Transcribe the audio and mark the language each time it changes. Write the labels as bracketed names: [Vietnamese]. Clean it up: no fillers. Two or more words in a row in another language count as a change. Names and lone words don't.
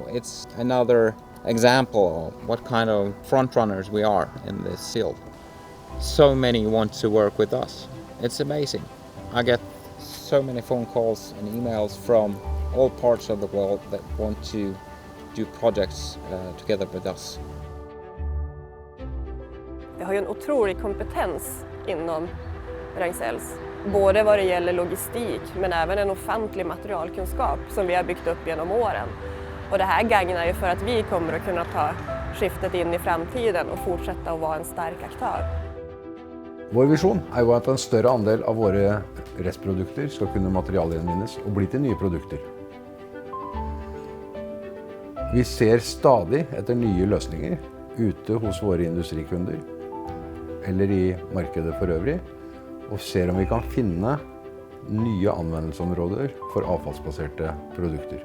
[English] It's another example of what kind of front runners we are in this field. So many want to work with us. It's amazing. I get so many phone calls and emails from all parts of the world that want to do projects together with us. [Swedish] Vi har ju en otrolig kompetens inom Ragn-Sells. Både vad det gäller logistik men även en ofantlig materialkunskap som vi har byggt upp genom åren. Och det här gagnar ju för att vi kommer att kunna ta skiftet in i framtiden och fortsätta att vara en stark aktör. [Norwegian] Vår visjon er jo at en større andel av våre restprodukter skal kunne materialgjenvinnes og bli til nye produkter. Vi ser stadig etter nye løsninger ute hos våre industrikunder eller i markedet for øvrig, og ser om vi kan finne nye anvendelsesområder for avfallsbaserte produkter.